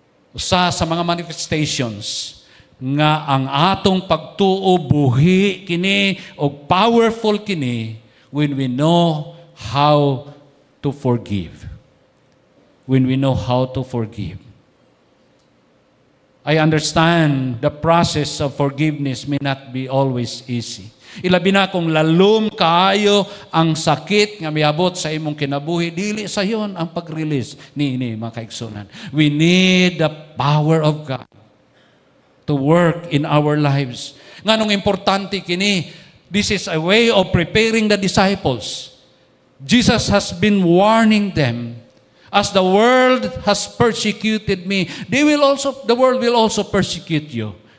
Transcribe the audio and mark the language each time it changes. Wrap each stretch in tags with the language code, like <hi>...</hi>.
<ceb>Usa sa mga manifestations nga ang atong pagtuo buhi kini o powerful kini</ceb> <en>when we know how to forgive. When we know how to forgive. I understand the process of forgiveness may not be always easy.</en> <ceb>Ilabi na kung lalom kaayo ang sakit nga miabot sa imong kinabuhi, dili sa yon ang pag-release ni mga kaigsunan.</ceb> <en>We need the power of God to work in our lives.</en> <ceb>Nganong importante kini?</ceb> <en>This is a way of preparing the disciples. Jesus has been warning them, as the world has persecuted me, the world will also persecute you.</en>